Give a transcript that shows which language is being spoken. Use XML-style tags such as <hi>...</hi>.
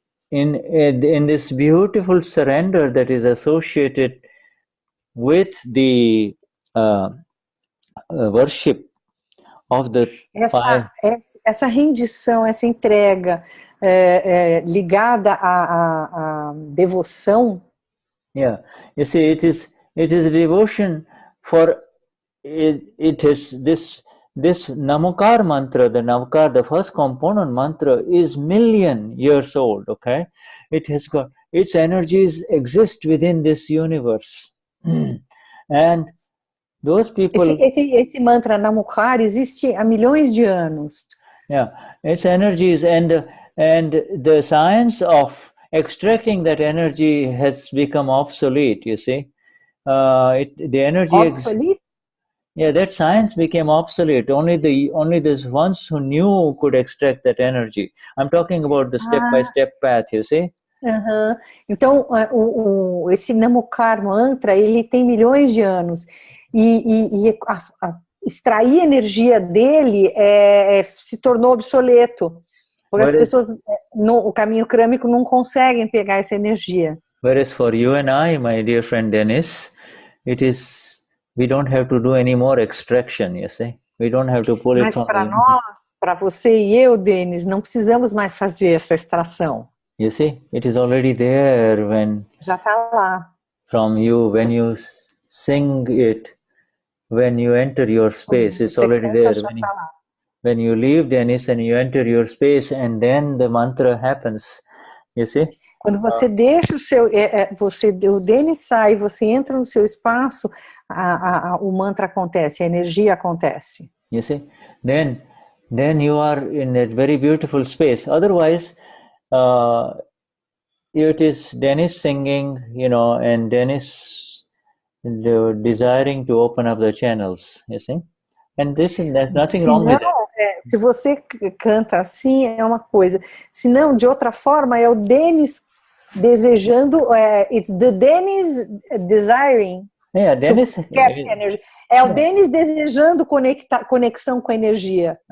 <en>In this beautiful surrender that is associated with the worship of the fire.</en> <pt>Essa rendição, essa entrega ligada à devoção.</pt> <en>Yeah, you see, it is devotion for it is this Namaskar mantra, the Namaskar, the first component mantra, is million years old. Okay, it has got its energies exist within this universe, and those people.</en> <pt>Esse mantra Namaskar existe há milhões de anos.</pt> <en>Yeah, its energies and the science of extracting that energy has become obsolete. You see, the energy. Obsolete? Yeah, that science became obsolete. Only the ones who knew could extract that energy. I'm talking about the step-by-step path, you see? Uhum.</en> <pt>Então, esse Namaskar mantra, ele tem milhões de anos. E extrair energia dele se tornou obsoleto. Porque as pessoas, o caminho crânico, não conseguem pegar essa energia.</pt> <en>Whereas for you and I, my dear friend Denize, we don't have to do any more extraction, you see? We don't have to pull it from.</en> <pt>Mas para nós, para você e eu, Denize, não precisamos mais fazer essa extração.</pt> <en>You see, it is already there when.</en> <pt>Já está lá.</pt> <en>From you, when you sing it, when you enter your space, it's already there. When you leave Denize and you enter your space, and then the mantra happens. You see?</en> <pt>Quando você deixa o Denize sai, você entra no seu espaço, o mantra acontece, a energia acontece.</pt> <en>You see? Then you are in a very beautiful space. Otherwise, it is Denize singing, and Denize desiring to open up the channels. You see? And there's nothing wrong with that.</en> <pt>Se você canta assim, é uma coisa. Se não, de outra forma, é o Denize desejando,</pt> <en>it's the Denize desiring. Yeah, Denize.</en> <pt>É o Denize desejando conexão com a energia.</pt>